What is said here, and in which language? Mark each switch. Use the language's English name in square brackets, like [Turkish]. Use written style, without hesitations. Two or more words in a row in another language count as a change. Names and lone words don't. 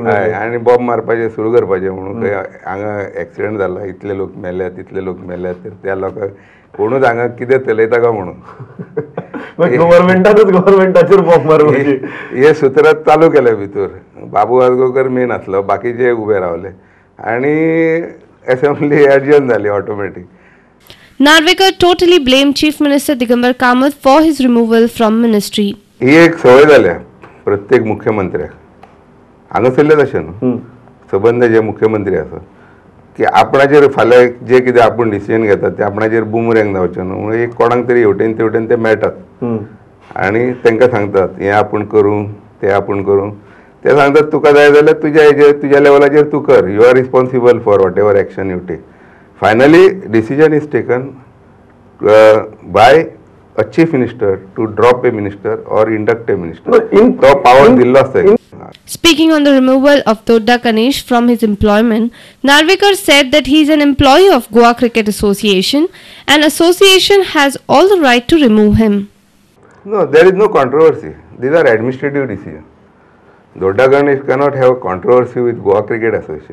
[Konkani] हय आनी बॉब मारपाचें सुरू करपाचें म्हणून. हांगा एक्सिडेंट जाला, इतले लोक मेल्यात, इतले लोक मेल्यात, तर त्या लोकांक कोणूच हांगा कितें चलयता काय म्हणून गव्हर्मेंटाचेर बॉब मारपाची हे सुत्रात चालू केलें भितर. बाबू आजगांवकर मेन आसलो, बाकीचे उबे रावले आनी [English] assembly adjourn [Konkani] जाली ऑटोमॅटीक. [English] Narvekar totally blamed Chief Minister Digambar Kamath for his removal from ministry. [Konkani] ही एक सवय जाल्या प्रत्येक मुख्यमंत्र्याक. हांगासरले तशें न्हू, सबंद जे मुख्यमंत्री आसा की आपणाचेर फाल्यां जे कितें आपूण डिसिजन घेतात ते आपणाचेर बुमरँग जावचें न्हू म्हणून एक कोणाक तरी हेवटेन तेवटेन ते मेळटात आनी तांकां सांगतात हें आपूण करूं, तें आपूण करूं. ते सांगतात तुका जाय जाल्यार तुज्या हेजेर तुज्या लेवलाचेर तूं कर, [English] you are responsible for whatever action you take. finally decision is taken by a chief minister to drop a minister or induct a minister. [Konkani] तो power दिल्ला से. [English] Speaking on the removal of Dodda Ganesh from his employment, Narvekar said that he is an employee of Goa Cricket Association and association has all the right to remove him. No, there is no controversy. These are administrative decisions. Dodda Ganesh cannot have controversy with Goa Cricket Association.